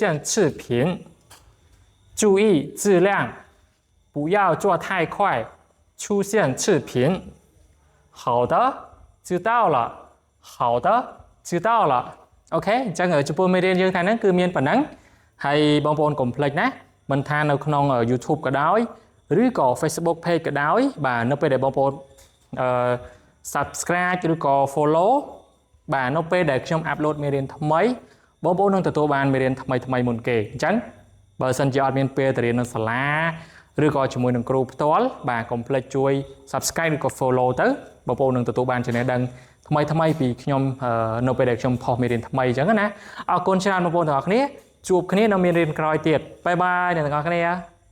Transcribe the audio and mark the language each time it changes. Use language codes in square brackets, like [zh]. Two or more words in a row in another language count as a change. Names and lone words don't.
[zh] 次品注意质量不要做太快出现次品好的知道了好的知道了 [km] អូខេអញ្ចឹងចំពោះ មេរៀនយើងថ្ងៃហ្នឹងគឺមានប៉ុណ្ណឹងហើយបងប្អូនកុំភ្លេចណាមិនថានៅក្នុង YouTube ក៏ដោយឬក៏ Facebook page ក៏ដោយបាទនៅពេលដែលបងប្អូនsubscribe ឬក៏ follow បាទនៅពេលដែលខ្ញុំ upload មេរៀនថ្មីបងប្អូននឹងទទួលបានមេរៀនថ្មីមុនគេអញ្ចឹងបើសិនជាអត់មានពេលទៅរៀននៅសាលាឬក៏ជាមួយនឹងគ្រូផ្ទាល់បាទកុំភ្លេចជួយ subscribe ឬក៏ follow ទៅបងប្អូននឹងទទួលបានចំណេះដឹងថ្មីពីខ្ញុំនៅពេលដែលខ្ញុំផុសមេរៀនថ្មីអញ្ចឹងណាអរគុណច្រើនបងប្អូនទាំងអស់គ្នាជួបគ្នានៅមេរៀនក្រោយទៀតបាយបាយអ្នកទាំងអស់គ្នា